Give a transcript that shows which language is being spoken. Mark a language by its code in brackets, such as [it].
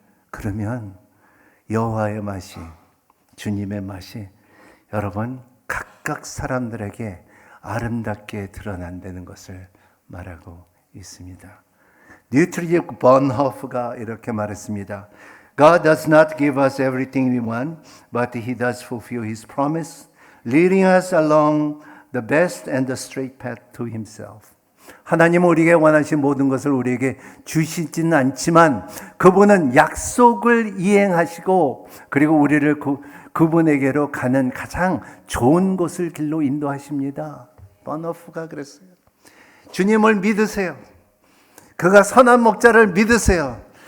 [ko] 그러면 여호와의 맛이, 주님의 맛이 여러분 각각 사람들에게 아름답게 드러난다는 것을 말하고 있습니다. 디트리히 본호프가 이렇게 말했습니다. [en] God does not give us everything we want, but He does fulfill His promise, leading us along the best and the straight path to Himself. [ko] 하나님은 우리에게 원하신 모든 것을 우리에게 주시지는 않지만 그분은 약속을 이행하시고 그리고 우리를 그분에게로 가는 가장 좋은 곳을 길로 인도하십니다. 번호프가 그랬어요. 주님을 믿으세요. 그가 선한 목자를 믿으세요.